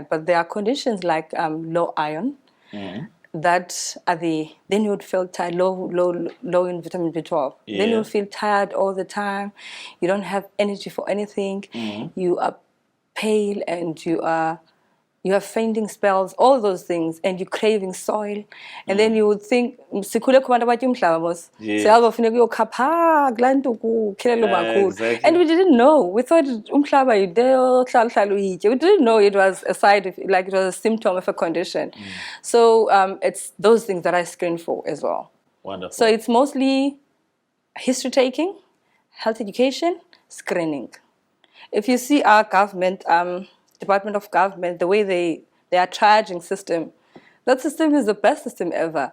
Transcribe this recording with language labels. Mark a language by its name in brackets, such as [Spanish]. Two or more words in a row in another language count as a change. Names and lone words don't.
[English] But there are conditions like low iron that are then you would feel tired, low in vitamin B12. Then Yeah. you would feel tired all the time. You don't have energy for anything. You are pale and you have fainting spells, all those things, and you're craving soil. And then you would think, [Xhosa] sikhule kubantu abatya umhlaba mos. [English] Yes. [Xhosa] Siyazofuneka uyokha kulaa nto kukhelelwa umakhulu. [English] Exactly. And we didn't know. We thought [Xhosa] umhlaba yide ohlala uyitye. [English] We didn't know it was it was a symptom of a condition. So it's those things that I screen for as well. Wonderful. So it's mostly history taking, health education, screening. If you see our government, Department of Government, the way their charging system, that system is the best system ever.